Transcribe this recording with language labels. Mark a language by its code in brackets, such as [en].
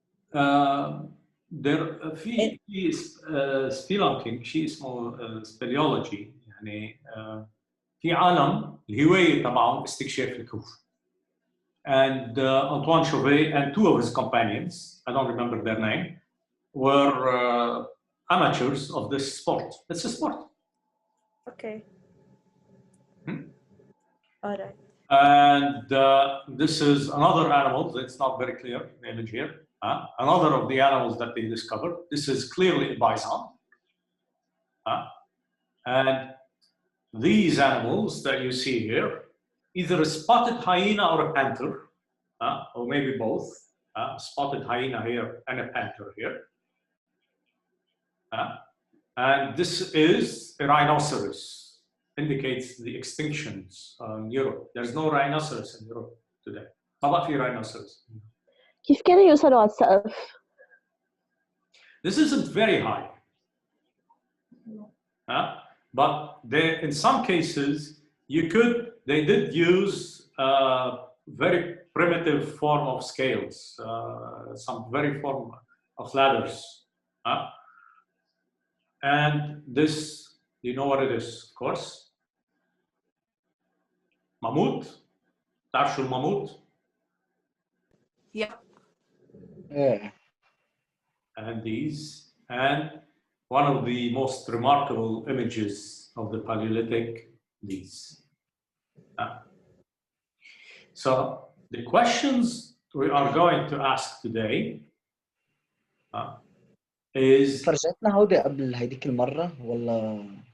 [ar] في spelunking شيء اسمه speleology يعني في عالم الهواية تبعهم استكشاف الكهوف. [en] And Antoine Chauvet and two of his companions, I don't remember their name, were amateurs of this sport. It's a sport. Okay. All right. And this is another animal. It's not very clear, the image here. Another of the animals that they discovered. This is clearly a bison. And these animals that you see here, either a spotted hyena or a panther, or maybe both. Spotted hyena here and a panther here. And this is a rhinoceros, indicates the extinctions in Europe. There's no rhinoceros in Europe today. [ar] طبعا في rhinoceros. كيف كانوا يوصلوا على السقف؟ [en] This isn't very high. But they, in some cases, they did use very primitive form of scales, some very form of ladders. And this, you know what it is, of course. [ar] Mammoth. تعرفوا الماموت؟ [en] Yeah. Yeah. And these, and one of the most remarkable images of the Paleolithic, these. So the questions we are going to ask today is. [ar] فرجتنا هودي قبل هيديك المرة ولا؟